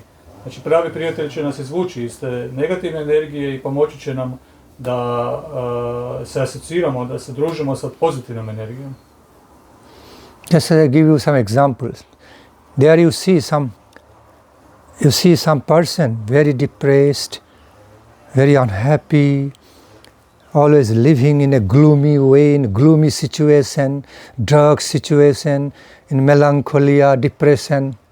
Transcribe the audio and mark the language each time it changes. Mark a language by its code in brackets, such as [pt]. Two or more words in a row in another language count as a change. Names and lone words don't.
[sr] Znači pravi prijatelj će nas izvući iz te negativne energije i pomoći će nam da se asociramo, da se družimo sa pozitivnom energijom. [en] Just I give you some examples. There you see some person very depressed, very unhappy, always living in a gloomy way, in gloomy situation, drug situation, in melancholia, depression.